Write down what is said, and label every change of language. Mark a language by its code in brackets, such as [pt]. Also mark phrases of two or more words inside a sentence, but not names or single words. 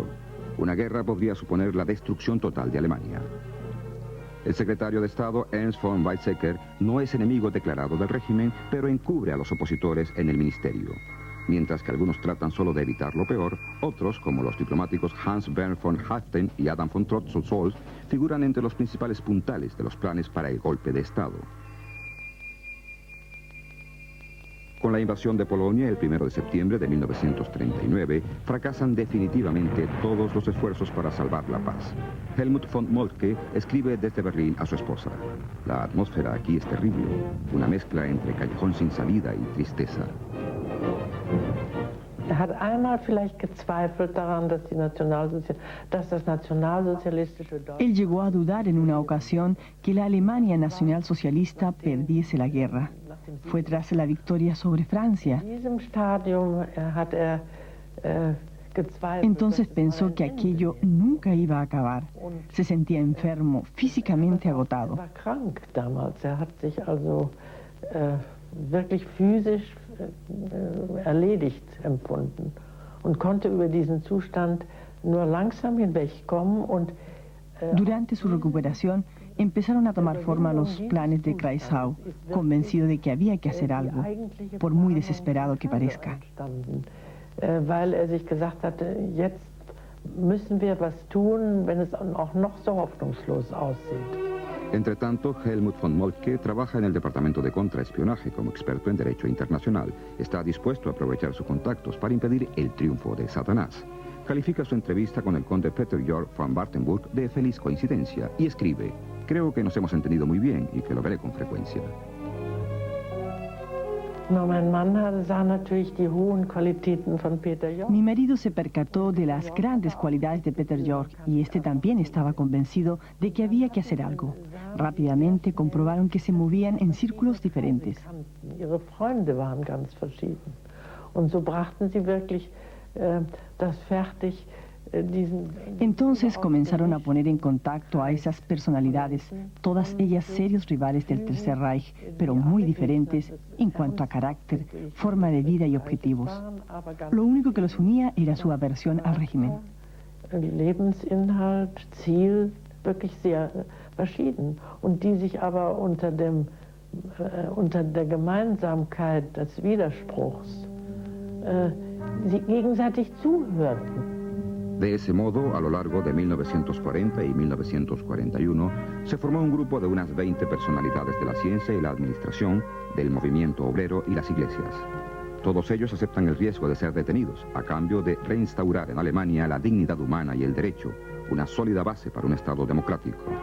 [es] Una guerra podría suponer la destrucción total de Alemania. El secretario de Estado, Ernst von Weizsäcker, no es enemigo declarado del régimen, pero encubre a los opositores en el ministerio. Mientras que algunos tratan solo de evitar lo peor, otros, como los diplomáticos Hans Bernhard von Haaften y Adam von Trottel-Solz, figuran entre los principales puntales de los planes para el golpe de Estado. Con la invasión de Polonia el 1 de septiembre de 1939, fracasan definitivamente todos los esfuerzos para salvar la paz. Helmut von Moltke escribe desde Berlín a su esposa: la atmósfera aquí es terrible, una mezcla entre callejón sin salida y tristeza. [de] Hat einmal vielleicht gezweifelt daran, dass das nacionalsozialistische Deutschland... [es] Él llegó a dudar en una ocasión que la Alemania nacionalsocialista perdiese la guerra. Fue tras la victoria sobre Francia. Entonces pensó que aquello nunca iba a acabar. Se sentía enfermo, físicamente agotado. [de] War krank damals. Hat sich also wirklich physisch erledigt empfunden und konnte über diesen Zustand nur langsam hinwegkommen und [es] durante su recuperación empezaron a tomar forma los planes de Kreisau, convencido de que había que hacer algo, por muy desesperado que parezca. [de] Weil sich gesagt hatte, jetzt müssen wir was tun, wenn es auch noch so hoffnungslos aussieht. [es] Entre tanto, Helmut von Moltke trabaja en el departamento de contraespionaje como experto en derecho internacional. Está dispuesto a aprovechar sus contactos para impedir el triunfo de Satanás. Califica su entrevista con el conde Peter Georg von Wartenburg de feliz coincidencia y escribe: creo que nos hemos entendido muy bien y que lo veré con frecuencia. Mi marido se percató de las grandes cualidades de Peter Georg y este también estaba convencido de que había que hacer algo. Rápidamente comprobaron que se movían en círculos diferentes. [de] Ihre Freunde waren ganz verschieden. Und so brachten sie wirklich das fertig, [es] Entonces comenzaron a poner en contacto a esas personalidades, todas ellas serios rivales del Tercer Reich, pero muy diferentes en cuanto a carácter, forma de vida y objetivos. Lo único que los unía era su aversión al régimen. [de] Lebensinhalt, Ziel, wirklich sehr verschieden. Und die sich aber unter der Gemeinsamkeit des Widerspruchs sie gegenseitig zuhörten. [es] De ese modo, a lo largo de 1940 y 1941, se formó un grupo de unas 20 personalidades de la ciencia y la administración, del movimiento obrero y las iglesias. Todos ellos aceptan el riesgo de ser detenidos, a cambio de reinstaurar en Alemania la dignidad humana y el derecho, una sólida base para un Estado democrático.